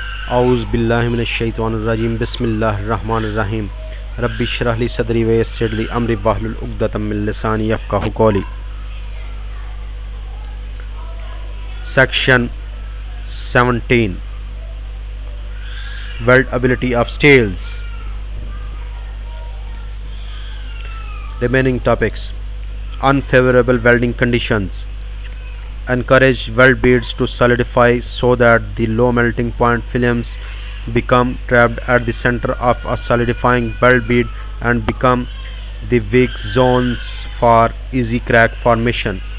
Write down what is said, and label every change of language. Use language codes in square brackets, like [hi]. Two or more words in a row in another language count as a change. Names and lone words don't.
[ar] أعوذ بالله من الشيطان الرجيم بسم الله الرحمن الرحيم رب اشرح لي صدري ويسر لي أمري واحلل عقدة من لساني يفقهوا قولي. [en] Section 17 Weldability of steels. Remaining topics: unfavorable welding conditions encourage weld beads to solidify so that the low melting point films become trapped at the center of a solidifying weld bead and become the weak zones for easy crack formation.